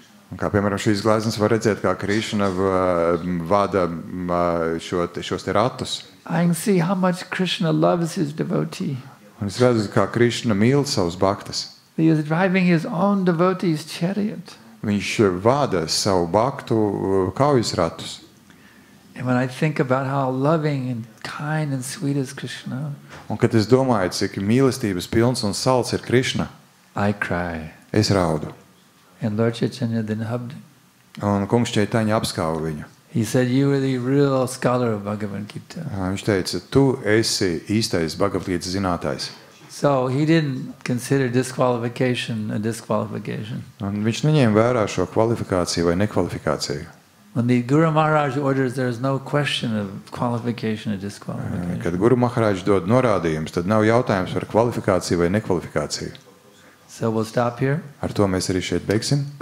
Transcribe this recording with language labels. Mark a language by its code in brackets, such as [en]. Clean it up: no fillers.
[lv] Un kā piemēram šīs gleznas var redzēt, kā Krišna vada šos te ratus. [en] I can see how much Krishna loves his devotee. [lv] Un es redzu, kā Krišna mīl savus bhaktas. [en] He is driving his own devotee's chariot. [lv] Viņš vada savu bhaktu kaujas ratus. [en] And when I think about how loving and kind and sweet is Krishna, [lv] Un kad es domāju, cik mīlestības pilns un salds ir Krišna, [en] I cry. [lv] es raudu. [en] And Lord Chaitanya then hugged him. [lv] Un kungs Čaitaņa apskauja viņu. [en] He said, you are the real scholar of Bhagavad Gita. [lv] Viņš teica, tu esi īstais Bhagavad Gītas zinātājs. [en] So he didn't consider disqualification a disqualification. [lv] Un viņš neņēma vērā šo kvalifikāciju vai nekvalifikāciju. [en] When the Guru Maharaj orders, there is no question of qualification or disqualification. [lv] Kad Guru Maharaģ dod norādījumus, tad nav jautājums par kvalifikāciju vai nekvalifikāciju. [en] So we'll stop here. [lv] Ar to mēs arī šeit beigsim.